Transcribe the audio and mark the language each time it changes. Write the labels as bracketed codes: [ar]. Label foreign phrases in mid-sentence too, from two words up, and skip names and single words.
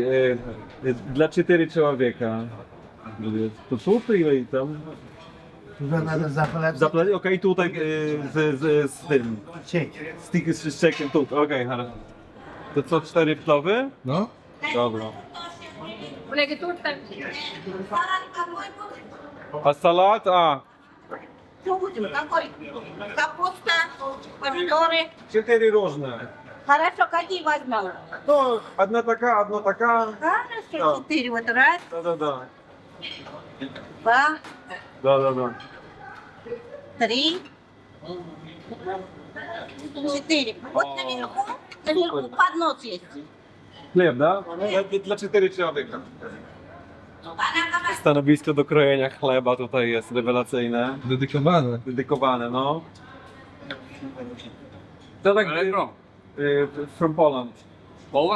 [pl] Dla 4 człowieka. To zupy ile i tam? Zaplecie? Okej, tutaj z tym. Z czekiem, tu, okej, хорошо. To co, 4 plowy? No? Dobra. [ru] Коллеги, тут так. [pl] A salat? A, [ru] Что будем? Какой? Капуста, помидоры. [pl] 4 różne. [ru] Хорошо, какие возьмем? [pl] No, одна taka. [ru] Хорошо, 4. Вот раз, Da. 2, Da. 3, 4. Вот наверху поднос есть. [pl] Chleb, da? Dla 4 człowieka. Stanowisko do krojenia chleba tutaj jest rewelacyjne. Dedykowane. Dedykowane, no. To tak... [en] From Poland. Poland?